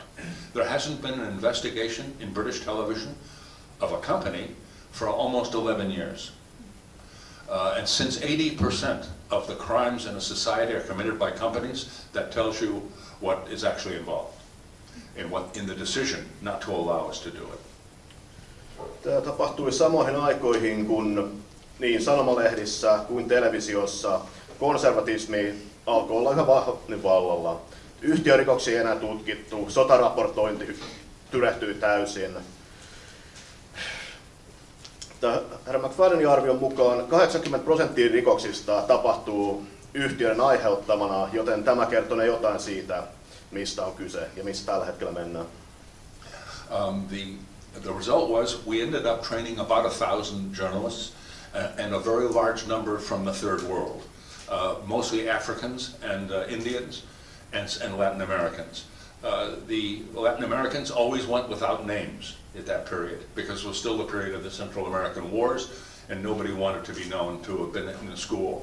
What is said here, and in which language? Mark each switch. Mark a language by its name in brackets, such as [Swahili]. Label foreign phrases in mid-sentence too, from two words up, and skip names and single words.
[English] There hasn't been an investigation in British television of a company for almost 11 years. And since 80% of the crimes in a society are committed by companies, that tells you what is actually involved in the decision not to allow us to do it. [Finnish] Tämä tapahtui samoihin aikoihin, kun niin sanomalehdissä kuin televisiossa konservatismi alkoi olla yhä vahvemmin vallalla. Yhtiörikoksia ei enää tutkittu, sotaraportointi tyrehtyi täysin. Herra MacFadyenin arvion mukaan 80% rikoksista tapahtuu yhtiöiden aiheuttamana, joten tämä kertoo jotain siitä, mistä on kyse ja missä tällä hetkellä mennään. [English] The result was we ended up training about 1,000 journalists and a very large number from the third world, mostly Africans and Indians and Latin Americans. The Latin Americans always went without names at that period because it was still the period of the Central American Wars and nobody wanted to be known to have been in the school.